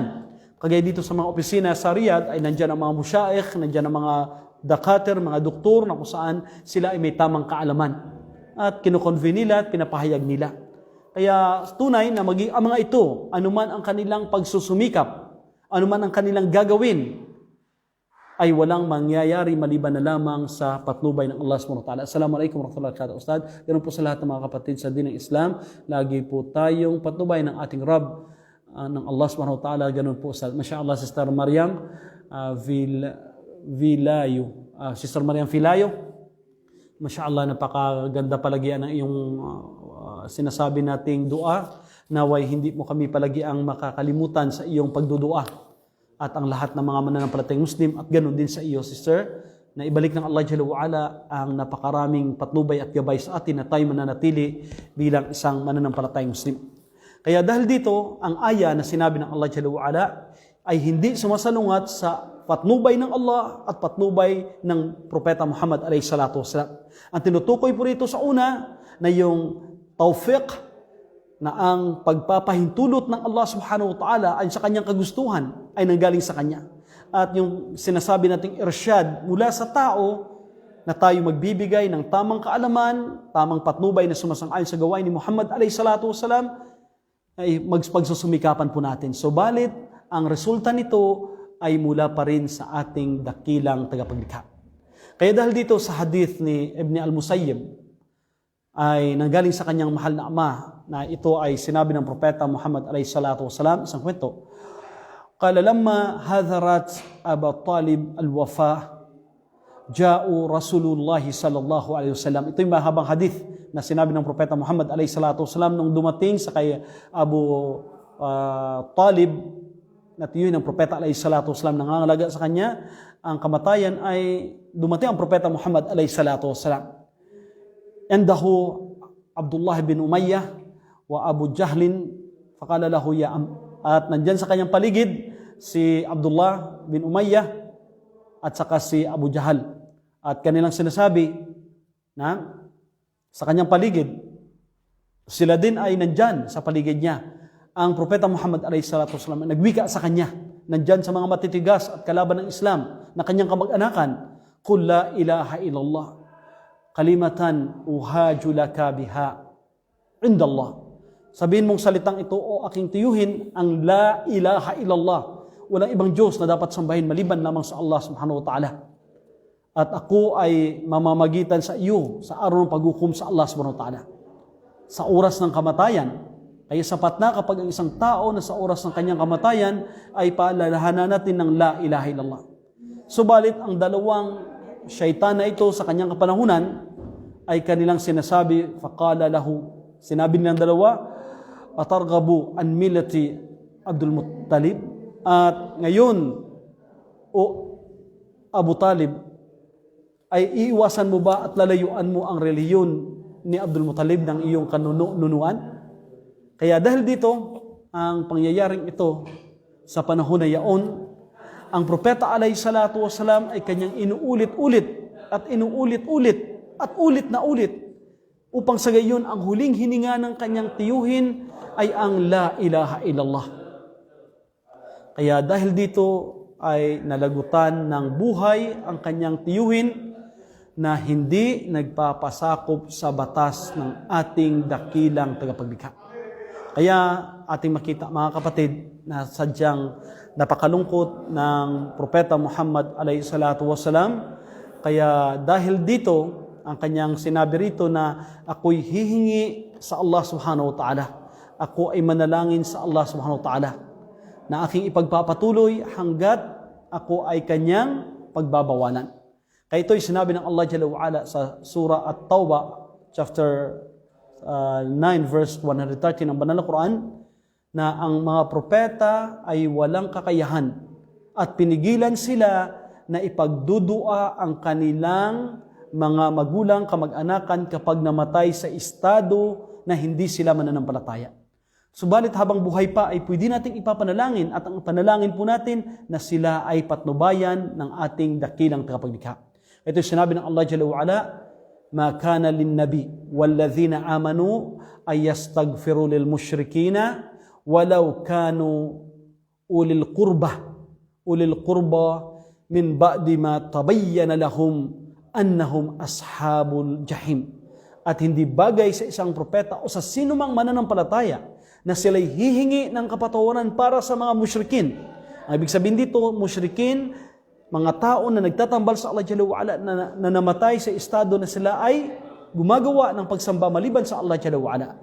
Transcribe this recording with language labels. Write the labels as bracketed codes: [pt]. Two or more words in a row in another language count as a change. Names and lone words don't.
[tl] Kagaya dito sa mga opisina sa Riyadh ay nandyan ang mga musyaikh, nandyan ang mga dakater, mga doktor na kung saan sila ay may tamang kaalaman. At kinukonvene nila at pinapahayag nila. Kaya tunay na ang mga ito, anuman ang kanilang pagsusumikap, anuman ang kanilang gagawin, ay walang mangyayari maliban na lamang sa patnubay ng Allah [ar] سبحانه وتعالى. السلام عليكم ورحمة الله وبركاته, [tl] Ustad. Ganun po sa lahat ng mga kapatid sa dinang Islam, lagi po tayong patnubay ng ating Rabb, ng Allah [ar] سبحانه وتعالى. [tl] Ganun po, Ustad. Masya-Allah, Sister Mariam Vilayo. Sister Mariam Vilayo, masya-Allah, napakaganda palagi ang iyong sinasabi nating dua. Naway hindi mo kami palagi ang makakalimutan sa iyong pagdudua. At ang lahat ng mga mananampalatayang Muslim, at ganoon din sa iyo, sister, na ibalik ng Allah [ar] جل وعلا [tl] ang napakaraming patnubay at gabay sa atin na tayo mananatili bilang isang mananampalatayang Muslim. Kaya dahil dito, ang aya na sinabi ng Allah [ar] جل وعلا [tl] ay hindi sumasalungat sa patnubay ng Allah at patnubay ng Propeta Muhammad [ar] عليه الصلاة والسلام. [tl] Ang tinutukoy po rito sa una na yung tawfiq, na ang pagpapahintulot ng Allah [ar] سبحانه وتعالى [tl] ay sa kanyang kagustuhan ay nanggaling sa kanya. At yung sinasabi nating irsyad mula sa tao na tayo magbibigay ng tamang kaalaman, tamang patnubay na sumasang-ayon sa gawain ni Muhammad [ar] عليه الصلاة والسلام, [tl] ay magsusumikapan po natin. So balit, ang resulta nito ay mula pa rin sa ating dakilang tagapaglikha. Kaya dahil dito sa hadith ni Ibn al-Musayyib, ay nanggaling sa kanyang mahal na ama, na ito ay sinabi ng Propeta Muhammad [ar] عليه الصلاة والسلام, [tl] isang kwento. [ar] قال لما حضرت أبا طالب الوفاة جاءه رسول الله صلى الله عليه وسلم. [tl] Ito yung mahabang hadith na sinabi ng Propeta Muhammad [ar] عليه الصلاة والسلام [tl] nung dumating sa kay Abu Talib, na tiyuhin ng Propeta [ar] عليه الصلاة والسلام, [tl] nangangalaga sa kanya ang kamatayan, ay dumating ang Propeta Muhammad [ar] عليه الصلاة والسلام. عنده عبد الله بن أمية وأبو جهل فقال له يا [tl] at nandyan sa kanyang paligid si Abdullah bin Umayyah at saka si Abu Jahal. At kanilang sinasabi na sa kanyang paligid, Sila din ay nandyan sa paligid niya. Ang Propeta Muhammad SAW nagwika sa kanya, nandyan sa mga matitigas at kalaban ng Islam na kanyang kamag-anakan, [ar] "قل لا إله إلا الله كلمة أحاج لك بها عند الله." [tl] Sabihin mong salitang ito, o aking tiyuhin, ang [ar] لا إله إلا الله. [tl] Walang ibang Diyos na dapat sambahin maliban lamang sa Allah [ar] سبحانه وتعالى. [tl] At ako ay mamamagitan sa iyo sa araw ng paghukom sa Allah [ar] سبحانه وتعالى. [tl] Sa oras ng kamatayan, kaya sapat na kapag ang isang tao na sa oras ng kanyang kamatayan ay paalalahanan natin ng [ar] لا إله إلا الله. [tl] Subalit ang dalawang syaitan na ito sa kanyang kapanahunan ay kanilang sinasabi, [ar] فقال له, [tl] sinabi nilang dalawa, [ar] أترغب عن ملة عبد المطلب. [tl] At ngayon, o Abu Talib, ay iiwasan mo ba at lalayuan mo ang reliyon ni Abdul Muttalib ng iyong kanunuan? Kaya dahil dito, ang pangyayaring ito sa panahon na yaon, ang Propeta [ar] عليه الصلاة والسلام [tl] ay kanyang inuulit-ulit at inuulit-ulit at ulit na ulit upang sa gayon ang huling hininga ng kanyang tiyuhin ay ang [ar] لا إله إلا الله. [tl] Kaya dahil dito ay nalagutan ng buhay ang kanyang tiyuhin na hindi nagpapasakop sa batas ng ating dakilang tagapaglikha. Kaya ating makita mga kapatid na sadyang napakalungkot ng Propeta Muhammad [ar] عليه الصلاة والسلام. [tl] Kaya dahil dito ang kanyang sinabi rito na ako'y hihingi sa Allah [ar] سبحانه وتعالى. [tl] Ako ay manalangin sa Allah [ar] سبحانه وتعالى [tl] na aking ipagpapatuloy hanggat ako ay kanyang pagbabawalan. Kaya ito'y sinabi ng Allah [ar] جل وعلا [tl] sa Surah At-Tawbah, chapter 9, verse 130 ng Banal na Quran, na ang mga propeta ay walang kakayahan at pinigilan sila na ipagdudua ang kanilang mga magulang, kamag-anakan kapag namatay sa estado na hindi sila mananampalataya. Subalit habang buhay pa ay pwede nating ipapanalangin at ang panalangin po natin na sila ay patnubayan ng ating dakilang tagapaglikha. Ito sinabi ng [ar] الله جل وعلا ما كان للنبي والذين آمنوا أن يستغفروا للمشركين ولو كانوا أولي قربى من بعد ما تبين لهم أنهم أصحاب الجحيم." [tl] At hindi bagay sa isang propeta o sa sinumang mananampalataya na sila'y hihingi ng kapatawaran para sa mga musyrikin. Ang ibig sabihin dito, musyrikin, mga tao na nagtatambal sa Allah [ar] جل وعلا [tl] na namatay sa estado na sila ay gumagawa ng pagsamba maliban sa Allah [ar] جل وعلا.